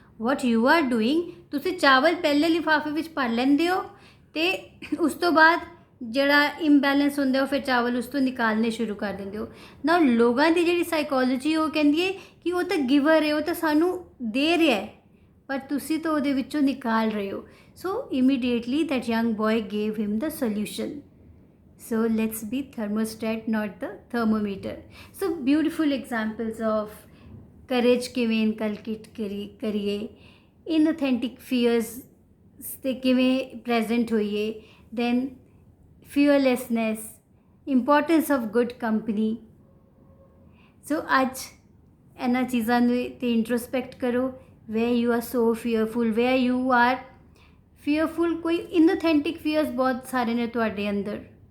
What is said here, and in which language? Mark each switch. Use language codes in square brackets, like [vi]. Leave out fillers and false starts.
[en] what you are doing, [pa] ਤੁਸੀਂ ਚਾਵਲ ਪਹਿਲੇ ਲਿਫਾਫੇ ਵਿੱਚ ਭਰ ਲੈਂਦੇ ਹੋ ਅਤੇ ਉਸ ਤੋਂ ਬਾਅਦ ਜਿਹੜਾ ਇੰਬੈਲੈਂਸ ਹੁੰਦਾ ਉਹ ਫਿਰ ਚਾਵਲ ਉਸ ਤੋਂ ਨਿਕਾਲਣੇ ਸ਼ੁਰੂ ਕਰ ਦਿੰਦੇ ਹੋ. ਨਾ ਲੋਕਾਂ ਦੀ ਜਿਹੜੀ ਸਾਈਕੋਲੋਜੀ ਉਹ ਕਹਿੰਦੀ ਹੈ ਕਿ ਉਹ ਤਾਂ ਗਿਵਰ ਹੈ, ਉਹ ਤਾਂ ਸਾਨੂੰ ਦੇ ਰਿਹਾ ਹੈ, ਪਰ ਤੁਸੀਂ ਤਾਂ ਉਹਦੇ ਵਿੱਚੋਂ ਨਿਕਾਲ ਰਹੇ ਹੋ. [en] So immediately that young boy gave him the solution. So let's be thermostat, not the thermometer. So beautiful examples of courage [pa] ਕਿਵੇਂ ਇਨਕਲਕੇਟ ਕਰੀਏ, [en] inauthentic fears [pa] ਤੇ ਕਿਵੇਂ present ਹੋਈਏ, [en] then fearlessness, importance of good company. [pa] So ਅੱਜ ਇਹਨਾਂ ਚੀਜ਼ਾਂ ਨੂੰ ਤੇ ਇੰਟਰੋਸਪੈਕਟ ਕਰੋ. [en] where you are so fearful, where you are fearful, [pa] ਕੋਈ inauthentic fears ਬਹੁਤ ਸਾਰੇ ਨੇ ਤੁਹਾਡੇ ਅੰਦਰ.